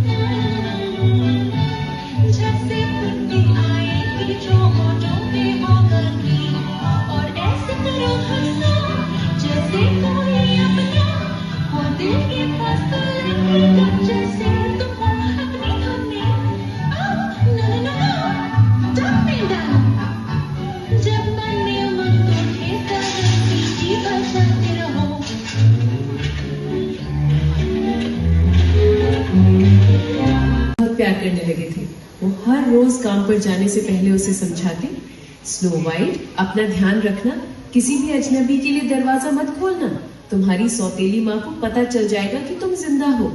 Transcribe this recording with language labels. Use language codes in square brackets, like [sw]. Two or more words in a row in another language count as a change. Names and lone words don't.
[hi] जब से खुशी आएगी जो होठों पे होगा गीत, और ऐसे करो हर सांग जैसे कोई अपना हो, दिल के पास तो लगेगा जैसे तुम हो अपनी धुन में। [en] No, no, no, no, don't bend down. [hi] जब बने मन तो ठेकर सीटी बजाते रहो। बहुत प्यार करने लगे थे। वो हर रोज काम पर जाने से पहले उसे समझाते, स्नो वाइट, अपना ध्यान रखना, किसी भी अजनबी के लिए दरवाजा मत खोलना, तुम्हारी सौतेली माँ को पता चल जाएगा कि तुम जिंदा हो।